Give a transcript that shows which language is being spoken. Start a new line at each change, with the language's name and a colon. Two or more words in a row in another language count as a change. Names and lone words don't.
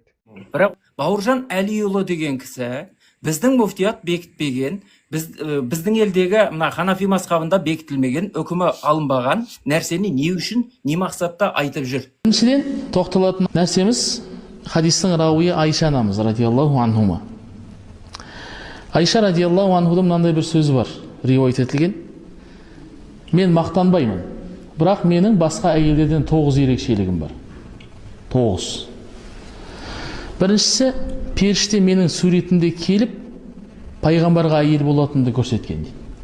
Kazakh: Бірақ Бауыржан Әлиұлы деген кісі біздің муфтият бекітпеген, біздің елдегі Ханафи мазхабында бекітілмеген, үкімі алынбаған нәрсені не үшін, не мақсатта айтып жүр. Біріншіден тоқталатын нәрсеміз хадистің рауиы Айша анамыз
Arabic: رضي الله عنهما.
Kazakh: Айша
Arabic: رضي الله عنها
Kazakh: мынандай бір сөзі бар, риуаят етілген. Мен мақтанбаймын, бірақ менің басқа әйелдерден 9 ерекшелігім бар. 9. Біріншісі, періште менің суретімде келіп, пайғамбарға әйел болатынды көрсеткен дейді.